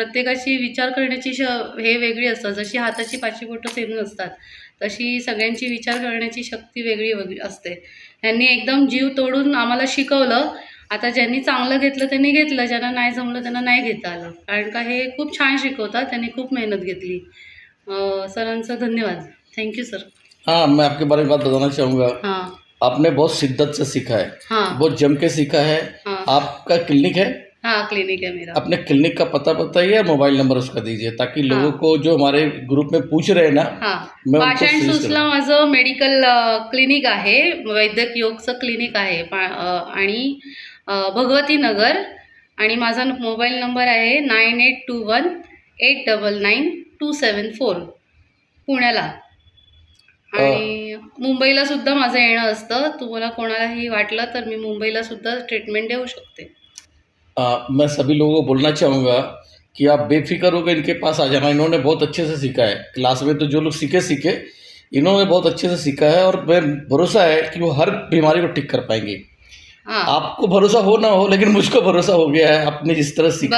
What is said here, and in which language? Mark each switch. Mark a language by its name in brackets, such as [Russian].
[Marathi] प्रत्येकाची विचार करण्याची हे वेगळी असतात. जशी हाताची पाची बोटं सेम नसतात, तशी सगळ्यांची विचार करण्याची शक्ती वेगळी असते. त्यांनी एकदम जीव तोडून आम्हाला शिकवलं. आता ज्यांनी चांगलं घेतलं त्यांनी घेतलं, ज्यांना नाही जमलं त्यांना नाही घेता आलं. कारण का हे खूप छान शिकवतात. त्यांनी खूप मेहनत घेतली. सरांचं धन्यवाद. [English] Thank you sir. [Hindi] हाँ, मैं आपके बारे में बात बताना चाहूँगा। हाँ. आपने बहुत शिद्दत से सीखा है। हाँ. बहुत जम के सीखा है। हाँ. आपका क्लिनिक है? हाँ, क्लिनिक है मेरा. अपने क्लिनिक का पता बताइए, मोबाइल नंबर उसका दीजिए, ताकि हाँ. लोगों को जो हमारे ग्रुप में पूछ रहे हैं ना, हां. मैं उनको पाषाण सजेस्ट सूसला करूँ। [Marathi] माझं मेडिकल क्लिनिक आहे. वैद्यक योगचं क्लिनिक आहे आणि भगवती नगर आणि माझा मोबाईल नंबर आहे 9821899274 पुण्याला. आणि मुंबईला सुद्धा माझं येणं असतं. तुम्हाला कोणालाही वाटलं तर मी मुंबईला सुद्धा ट्रीटमेंट देऊ शकते. [Hindi] मैं सभी लोगों को बोलना चाहूँगा कि आप बेफिक्र होकर इनके पास आ जाना। इन्होंने बहुत अच्छे से सीखा है। क्लास में तो जो लोग सीखे, इन्होंने बहुत अच्छे से सीखा है और मैं भरोसा है कि वो हर बीमारी को ठीक कर पाएंगे। हाँ. आपको भरोसा हो ना हो, लेकिन मुझको भरोसा हो गया है, आपने जिस तरह सीखा